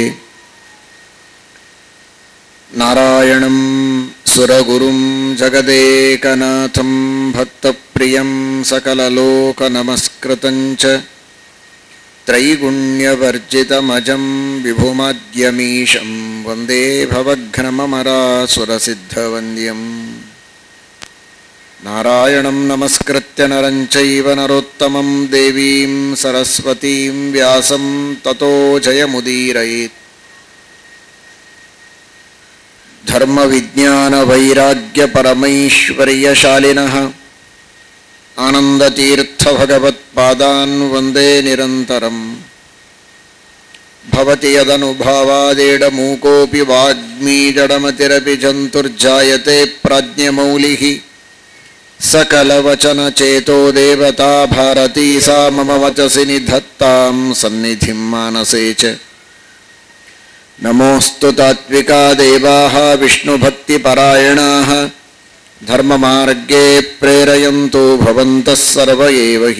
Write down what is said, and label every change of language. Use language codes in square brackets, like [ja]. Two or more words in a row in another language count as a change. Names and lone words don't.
[sa] ನಾರಾಯಣಂ ಸುರಗುರುಂ ಜಗದೇಕನಾಥಂ ಭಕ್ತಪ್ರಿಯಂ ಸಕಲಲೋಕನಮಸ್ಕೃತಂಚ ತ್ರೈಗುಣ್ಯವರ್ಜಿತಮಜಂ ವಿಭುಮಾದ್ಯಮೀಶಂ ವಂದೇ ಭವಘ್ನಮರಾಸುರಸಿದ್ಧವಂದ್ಯಂ. ನಾರಾಯಣಂ ನಮಸ್ಕೃತ್ಯ ನರಂ ಚೈವ ನರೋತ್ತಮಂ ದೇವೀಂ ಸರಸ್ವತೀಂ ವ್ಯಾಸಂ ತತೋ ಜಯಮುದೀರಯೇತ್. ಧರ್ಮ ವಿಜ್ಞಾನ ವೈರಾಗ್ಯ ಪರಮೈಶ್ವರ್ಯಶಾಲಿನಃ ಆನಂದತೀರ್ಥ ಭಗವತ್ಪಾದಾನ್ ವಂದೇ ನಿರಂತರಂ. ಭವತಿ ಯದನುಭಾವಾದೇಡ ಮೂಕೋಪಿ ವಾಗ್ಮೀ ಜಡಮತಿರಪಿ ಜಂತುರ್ಜಾಯತೆ ಪ್ರಾಜ್ಞಮೌಲಿಃ ಸಕಲವಚನ ಚೇತೋ ದೇವತಾ ಭಾರತೀ ಸಾ ಮಮ ವಚಸಿ ನಿಧತ್ತಾಂ ಸನ್ನಿಧಿಂ ಮಾನಸೇ ಚ. ನಮೋऽस्तु ತಾತ್ವಿಕಾ ದೇವಾಃ ವಿಷ್ಣುಭಕ್ತಿಪರಾಯಣಾಃ ಧರ್ಮಮಾರ್ಗೇ ಪ್ರೇರಯಂತು ಭವಂತಃ ಸರ್ವ ಏವ ಹಿ.